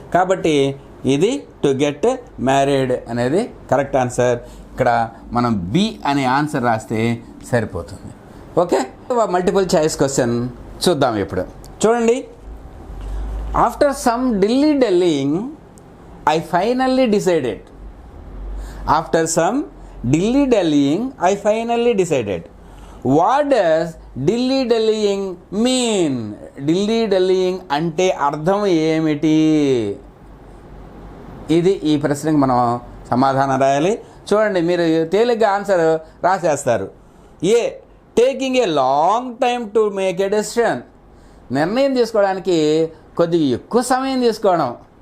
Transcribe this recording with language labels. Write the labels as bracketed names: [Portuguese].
[Telugu] కాబట్టి ఇది [English] to get married [Telugu] అనేది కరెక్ట్ ఆన్సర్. ఇక్కడ మనం బి అనే ఆన్సర్ రాస్తే సరిపోతుంది. [English] okay, multiple choice question [Telugu] చూద్దాం ఇప్పుడు. [English] చూడండి, after some dallying I finally decided. ఆఫ్టర్ సమ్ dilly-dallying I finally decided. What does dilly-dallying mean? [Telugu] dilly-dallying అంటే అర్థం ఏమిటి? ఇది ఈ ప్రశ్నకు మనం సమాధానం రాయాలి. చూడండి, మీరు తేలిగ్గా answer రాసేస్తారు. [English] A, taking a long time to make a decision. [Telugu] నిర్ణయం తీసుకోవడానికి కొద్దిగా ఎక్కువ సమయం తీసుకోవడం.